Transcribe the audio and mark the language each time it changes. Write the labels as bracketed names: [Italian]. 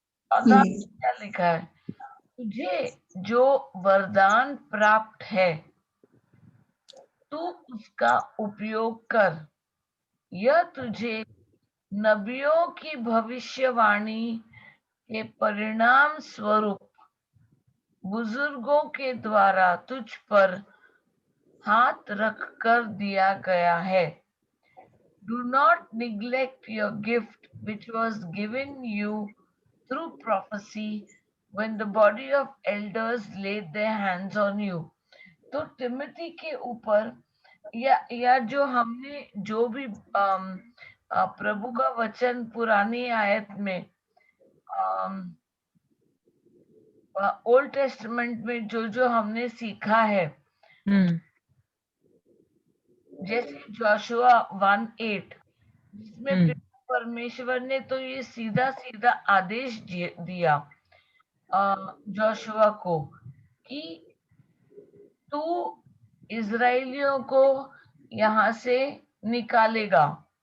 [Hindi] अदा क्या लिखा है, तुझे जो वरदान प्राप्त है तू उसका उपयोग कर, यह तुझे नबियों की भविष्यवाणी के परिणाम स्वरूप बुजुर्गों के द्वारा तुझ पर हाथ रख कर दिया गया है। [English] Do not neglect your gift which was given you through prophecy when the body of elders laid their hands on you. [Hindi] तो तिमोथी के ऊपर या जो हमने जो भी प्रभु का वचन पुरानी आयत में ओल्ड टेस्टमेंट में जो हमने सीखा है, जैसे जोशुआ 1:8, जिसमें परमेश्वर ने तो ये सीधा सीधा आदेश दिया जोशुआ को कि तू इजराइलियों को यहाँ से निकालेगा।